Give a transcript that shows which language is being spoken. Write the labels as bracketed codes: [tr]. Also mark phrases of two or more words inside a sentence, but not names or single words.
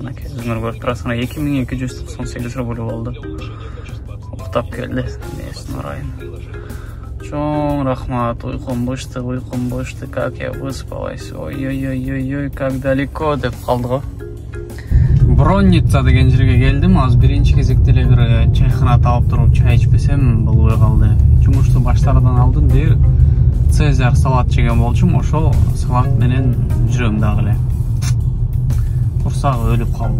[ky] Мынакей өзүңөр көрүп турасыңар, 2298 рубль болду. Уктап келди. Несин орайын. Чоң рахмат, уйкум бышты, [ru] как я выспалась. [ky] Ой-ой-ой-ой, [ru] как далеко [ky] деп калды го. Бронница деген жерге келдим. Аз биринчи кезекте эле бир чайхана таап туруп чай ичпесем болбой калды. Жумушту баштардан алдын бир Цезарь салат жеген болчумун. Ошол салат менен жүрөм дагы эле. Курсак өлүп калды.